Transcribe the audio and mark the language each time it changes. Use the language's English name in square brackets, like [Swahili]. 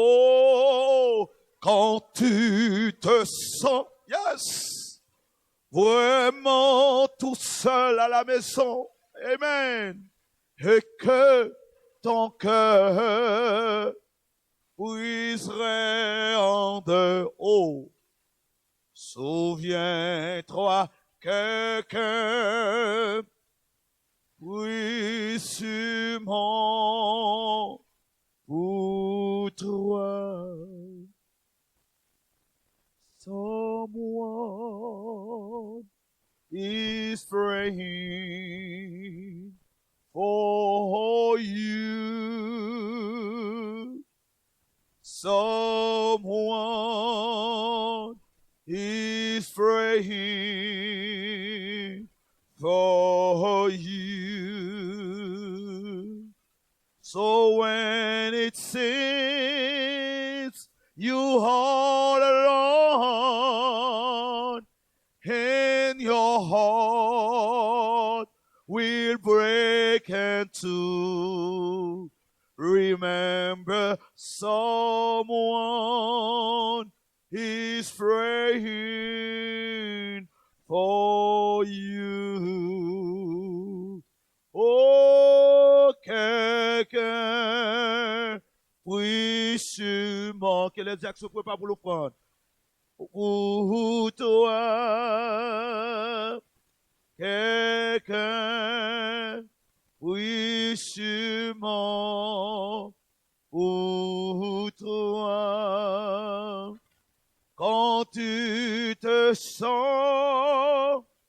[French] Oh, quand tu te sens, yes, vraiment tout seul à la maison, amen, et que ton cœur briserait en deux. Oh, souviens-toi, quelqu'un prie sûrement pour toi. [English] Someone is praying for you. Someone is praying for you. So when it seems you all alone, and your heart will break in two, remember someone is praying for you. [French] Oh, quelqu'un prie sûrement. Que les actes se préparent pour le prendre. Pour toi, quelqu'un prie sûrement pour toi. Quand tu te sens